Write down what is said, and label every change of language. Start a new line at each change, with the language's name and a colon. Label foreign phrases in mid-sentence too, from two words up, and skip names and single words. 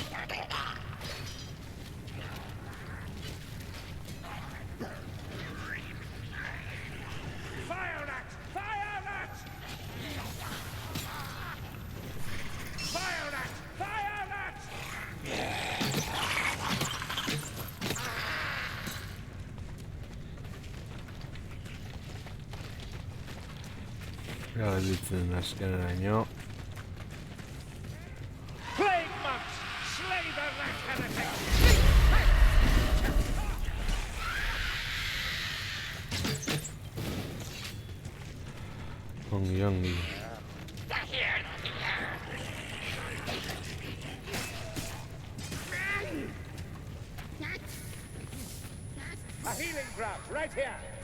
English: Fire that! Fire that! Fire that! Fire that!
Basque: Gelditzen azkeneraino.
English: Plague monks! Slay the rat heretic!
Basque: Ongi, ongi.
English: A healing draught, right here!